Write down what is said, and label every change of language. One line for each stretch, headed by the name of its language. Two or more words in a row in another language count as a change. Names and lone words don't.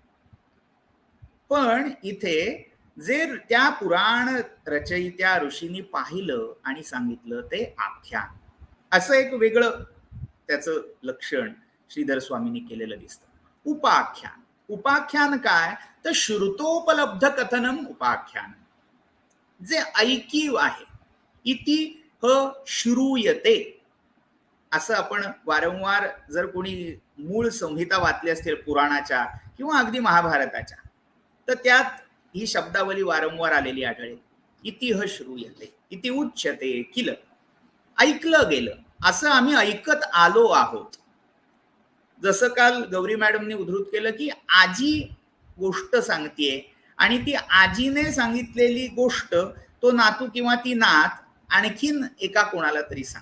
Marathi: पण इथे जे त्या पुराण रचयित्या ऋषींनी पाहिलं आणि सांगितलं ते आख्यान, असं एक वेगळं त्याचं लक्षण श्रीधर स्वामींनी केलेलं दिसतं. उपाख्यान, उपाख्यान काय तर
Sanskrit: श्रुतोपलब्ध कथनम उपाख्यान,
Marathi: जे ऐकीव आहे.
Sanskrit: इति ह श्रूयते
Marathi: असं आपण वारंवार जर कोणी मूळ संहिता वाचली असतील पुराणाच्या किंवा अगदी महाभारताच्या तर त्यात ही शब्दावली वारंवार आलेली आढळेल.
Sanskrit: इति ह श्रूयते, इति उच्यते किल,
Marathi: ऐकलं गेलं, असं आम्ही ऐकत आलो आहोत. जसं काल गौरी मॅडमने उद्धृत केलं की आजी गोष्ट सांगतेय आणि ती आजीने सांगितलेली गोष्ट तो नातू किंवा ती नात आणखीन एका कोणाला तरी सांगते.